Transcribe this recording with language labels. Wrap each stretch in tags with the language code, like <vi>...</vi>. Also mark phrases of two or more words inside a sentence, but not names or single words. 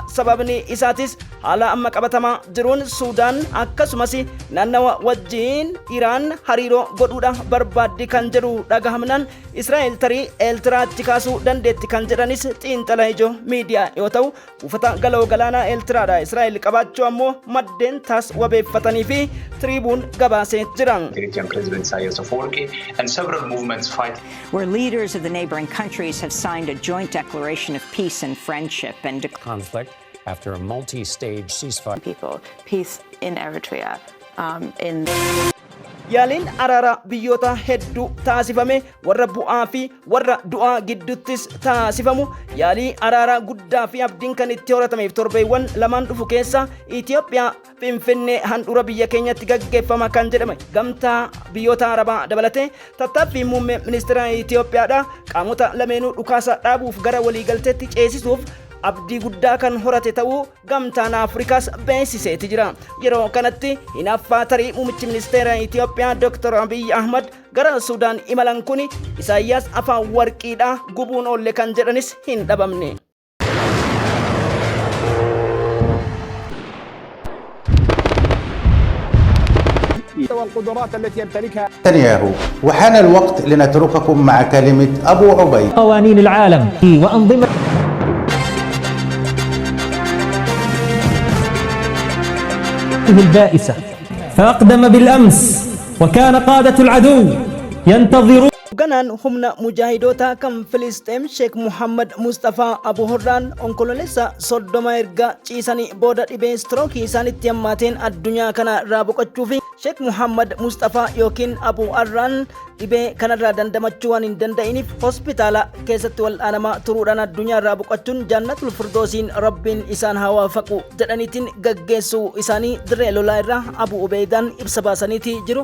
<om>Sababni isaatis haala amma qabatamaa jiruun Suudaan akkasumas naannawa wajjiin Iraan hariiroo godhuudha barbaaddi kan jedhu dhagahamnaan Israa'el tarii Eeltiraatti kaasuu dandeetti kan jedhanis xiinxala ijoo miidiyaa yoo ta'u buufata galoo galaanaa Eeltiraadha Israa'el qabaachuu ammoo maddeen taas wabeeffatanii fi Tribuun gabaasee jiran.</om> <en>Eritrean President Isaias Afwerki and several movements fighting. Where leaders of the neighboring countries have signed a joint declaration of peace and friendship and conflict after a multi-stage ceasefire. People, peace in Eritrea.</en> <om>Yaaliin araara biyyoota hedduu taasifame warra bu'aa fi warra du'aa gidduuttis taasifamu yaalii araara guddaa fi abdiin kan itti horatameef torbeewwan lamaan dhufu keessa Itoophiyaa Finfinnee handhuura biyya keenyatti gaggeeffama kan jedhame gamtaa biyyoota arabaa dabalatee tattaaffii muummee ministeera Itoophiyaadha qaamota lameenuu dhukaasa dhaabuuf gara waliigalteetti ceesisuuf abdii guddaa kan horate ta'uu gamtaan Afrikaas beeksiseeti jira. Yeroo kanatti hinaaffaa tarii muummichi ministeera Itoophiyaa Dr. Abiy Ahmad gara Suudaan imalan kun Isaayyaas afaan warqiidha gubuun oolle kan jedhanis hin dhabamne.</om> <ar>والقدرات التي يمتلكها نتنياهو وحان الوقت لنترككم مع كلمة أبو عبيد قوانين العالم وأنظمة البائسة فأقدم بالأمس وكان قادة العدو ينتظرون</ar> <om>ganaan humna mujaahidoota kan Filisxeem Sheikh Muhammad Mustafa Abu Hurraan onkololeessa 30 erga ciisanii booda dhibee strookii isaanitti hammaateen addunyaa kana irraa boqochuuf Sheikh Muhammad Mustafa yookiin Abu Hurraan dhibee kanarraa dandamachuu waan hin danda'iniif hospitaala keessatti wal'aanamaa turuudhaan addunyaa irraa boqochuun jannatul firdoosiin rabbiin isaan haa waafaqu jedhaniitiin gaggeessuu isaanii dirree lolaa irraa Abu Ubeydaan ibsa baasaniiti jiru.</om>